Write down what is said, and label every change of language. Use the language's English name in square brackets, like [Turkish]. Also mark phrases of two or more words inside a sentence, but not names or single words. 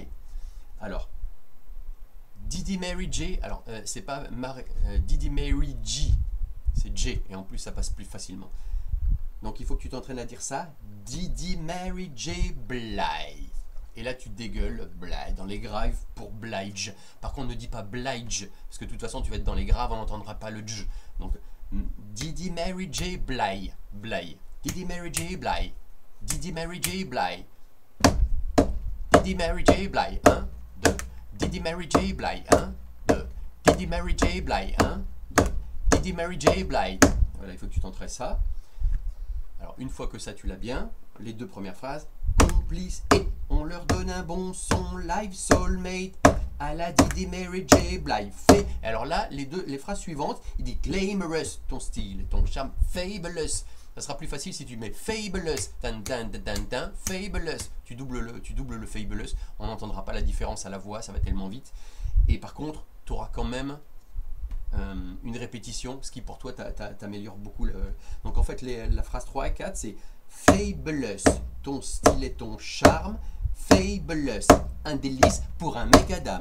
[French] Alors Didi Mary J, alors c'est pas Didi Mary G, c'est J, et en plus ça passe plus facilement. Donc il faut que tu t'entraînes à dire ça, Didi Mary J Blige. Et là tu dégueules Blige, dans les graves pour Blige. Par contre ne dis pas Blige, parce que de toute façon tu vas être dans les graves, on n'entendra pas le J. Donc Didi Mary J Blige, Blige, Didi Mary J Blige, Didi Mary J Blige, Didi Mary J Blige, 1, 2, Didi Mary J Blige, 1, 2, Didi Mary J Blige, 1, 2, Didi Mary J Blige. Voilà, il faut que tu t'entraînes ça. Alors une fois que ça tu l'as bien, les deux premières phrases, complice, et on leur donne un bon son live, soulmate, à la Didi Mary J Blige, fait. Alors là, les phrases suivantes, il dit glamorous, ton style, ton charme, fabulous. Ça sera plus facile si tu mets fabulous, tan, tan, tan, tan, tan, fabulous. Tu doubles le fabulous, on n'entendra pas la différence à la voix, ça va tellement vite. Et par contre, tu auras quand même une répétition, ce qui pour toi t'améliore beaucoup. Donc en fait, la phrase 3 et 4, c'est fabulous, ton style et ton charme, fabulous, un délice pour un mécadam.